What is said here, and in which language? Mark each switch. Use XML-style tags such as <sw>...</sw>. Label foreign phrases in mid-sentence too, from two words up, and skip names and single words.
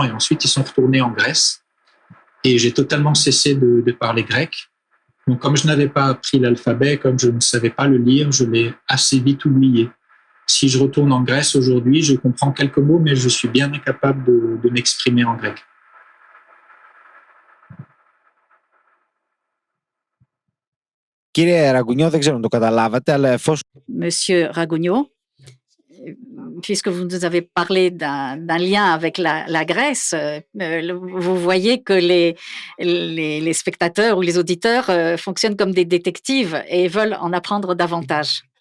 <fr>Et ensuite, ils sont retournés en Grèce et j'ai totalement cessé de parler grec. Donc, comme je n'avais pas appris l'alphabet, comme je ne savais pas le lire, je l'ai assez vite oublié. Si je retourne en Grèce aujourd'hui, je comprends quelques mots, mais je suis bien incapable de m'exprimer en grec.</fr> <el>Κύριε Ραγκουνιό, δεν ξέρω αν το καταλάβατε, αλλά εφόσον</el> <fr>Monsieur Ragonio, puisque vous nous avez parlé d'un lien avec la Grèce, vous voyez que les spectateurs ou les auditeurs fonctionnent comme des détectives et veulent en apprendre davantage.</fr>